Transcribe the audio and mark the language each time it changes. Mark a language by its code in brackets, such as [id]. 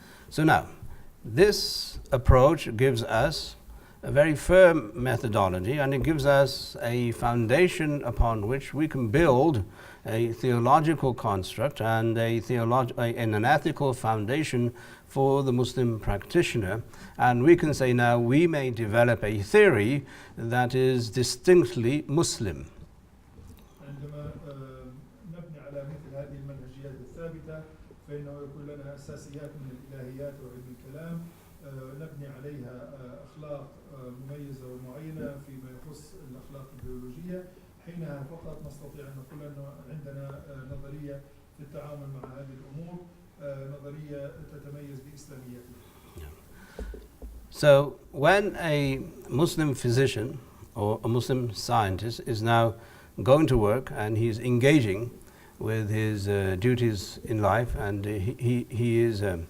[en] So now, this approach gives us a very firm methodology, and it gives us a foundation upon which we can build a theological construct and an ethical foundation for the Muslim practitioner. And we can say now we may develop a theory that is distinctly Muslim. [ar] عندما نبني على مثل هذه المنهجيات الثابتة فإنه يكون لنا أساسيات من الإلهيات وعلم الكلام نبني عليها أخلاق مميزة ومعينة فيما يخص الأخلاق البيولوجية. حينها فقط نستطيع أن نقول أن عندنا نظرية في التعامل مع هذه الأمور نظرية تتميز بإسلاميتها. [en] So when a Muslim physician or a Muslim scientist is now going to work and he's engaging with his duties in life, and he is